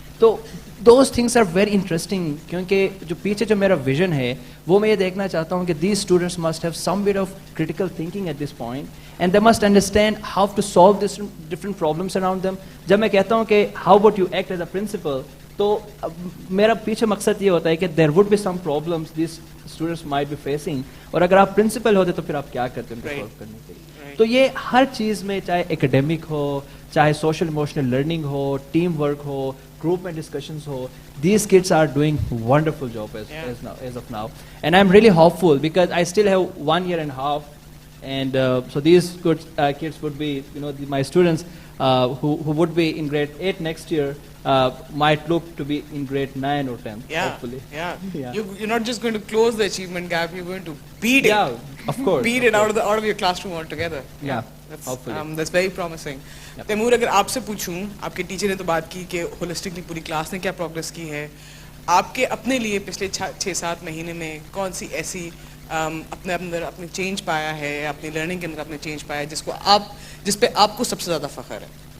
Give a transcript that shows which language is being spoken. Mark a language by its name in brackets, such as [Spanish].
[English] तो those things are very interesting, [Hindi] क्योंकि जो पीछे जो मेरा विजन है वो मैं ये देखना चाहता हूँ कि [English] These students must have some bit of critical thinking at this point, and they must understand how to solve this different problems around them. [Hindi] जब मैं कहता हूँ कि [English] how would you act as a principal, [Hindi] तो मेरा पीछे मकसद ये होता है कि [English] there would be some problems this students might be facing, [Hindi] और अगर आप प्रिंसिपल होते तो फिर आप क्या करते हैं सॉल्व करने के लिए. तो ये हर चीज़ में, चाहे एकेडमिक हो, चाहे सोशल इमोशनल लर्निंग हो, टीम वर्क हो, ग्रुप में डिस्कशंस हो, [English] these kids are doing wonderful job as of now, and I'm really hopeful because I still have 1 year and a half, and so these good kids would be, my students who would be in grade 8 next year might look to be in grade 9 or 10, hopefully. Yeah. You're not just going to close the achievement gap, you're going to beat it. Yeah, of course. Beat it out of your classroom altogether. Yeah, hopefully. That's very promising. [Hindi] Taimur, अगर आपसे पूछूं, आपके teacher ने तो बात की कि holistically पूरी क्लास ने क्या प्रोग्रेस की है, आपके अपने लिए पिछले 6-7 महीने में कौन सी ऐसी अपने अंदर अपने चेंज पाया है, अपनी लर्निंग के अंदर अपने चेंज पाया है जिस पे आपको सबसे ज़्यादा फ़ख्र है?